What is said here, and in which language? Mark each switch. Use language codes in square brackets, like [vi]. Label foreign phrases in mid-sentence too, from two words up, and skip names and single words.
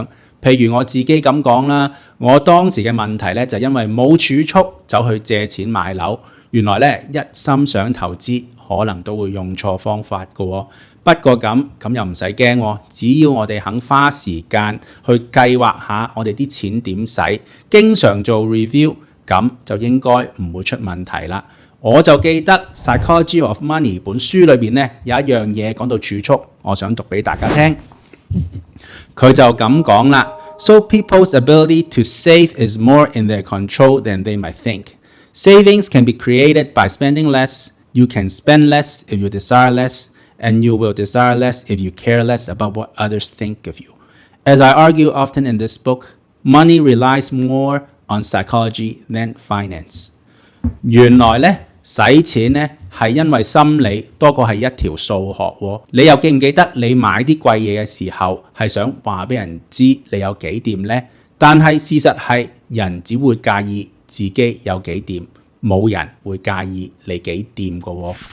[yue] 譬如我自己咁講啦，我當時嘅問題咧就因為冇儲蓄走去借錢買樓，原來咧一心想投資可能都會用錯方法嘅喎。不過咁又唔使驚喎，只要我哋肯花時間去計劃下我哋啲錢點使，經常做 review， 咁就應該唔會出問題啦。我就記得《Psychology of Money》本書裏邊咧有一樣嘢講到儲蓄，我想讀俾大家聽。佢就咁講啦 [en] ，So people's ability to save is more in their control than they might think. Savings can be created by spending less. You can spend less if you desire less, and you will desire less if you care less about what others think of you. As I argue often in this book, money relies more on psychology than finance. [yue] 原來咧，使錢咧係因為心理多過係一條數學喎。你又記唔記得你買啲貴嘢嘅時候係想話俾人知你有幾掂呢？但係事實係人只會介意自己有幾掂，冇人會介意你幾掂㗎喎。